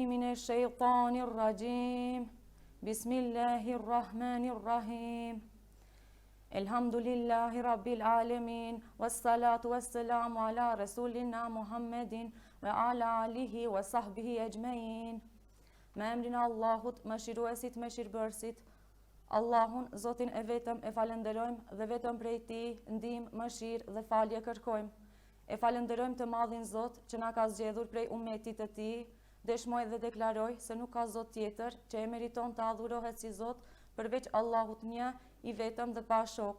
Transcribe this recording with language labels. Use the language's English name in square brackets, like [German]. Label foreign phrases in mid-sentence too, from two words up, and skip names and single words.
[Arabic] الشيطان الرجيم بسم الله الرحمن الرحيم الحمد لله رب العالمين والصلاة والسلام على رسولنا محمد وعلى آله وصحبه أجمعين. [Albanian] Me emrin e Allahut, mëshiruesit, mëshirbërësit, Allahun, Zotin e vetëm e falenderojmë dhe vetëm prej Tij ndihmë, mëshirë dhe falje kërkojmë. E falenderojmë të madhin Zot që na ka zgjedhur prej ummetit të Tij. Dëshmoj dhe deklaroj se nuk ka Zot tjetër që e meriton të adhurohet si Zot përveç Allahut një i vetëm dhe pa shok.